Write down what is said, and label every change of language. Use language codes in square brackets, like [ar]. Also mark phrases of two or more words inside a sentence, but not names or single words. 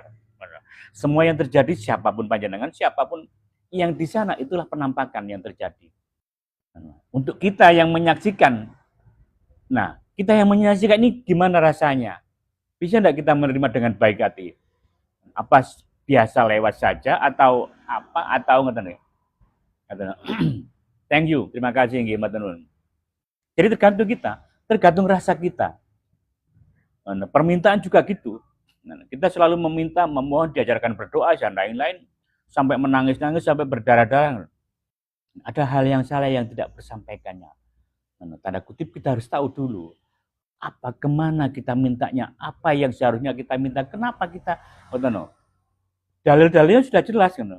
[id] Semua yang terjadi, siapapun panjenengan, siapapun yang di sana, itulah penampakan yang terjadi. Untuk kita yang menyaksikan, nah kita yang menyaksikan ini gimana rasanya? Bisa tidak kita menerima dengan baik hati? Apa biasa lewat saja atau apa, atau [en] thank you, [id] terima kasih [jv] nggih matur. [id] Jadi tergantung kita, tergantung rasa kita. Permintaan juga gitu. Kita selalu meminta, memohon, diajarkan berdoa dan lain-lain, sampai menangis-nangis, sampai berdarah-darah. Ada hal yang salah yang tidak bersampaikannya. Tanda kutip kita harus tahu dulu apa, kemana kita mintanya, apa yang seharusnya kita minta, kenapa kita, dalil-dalilnya sudah jelas kan.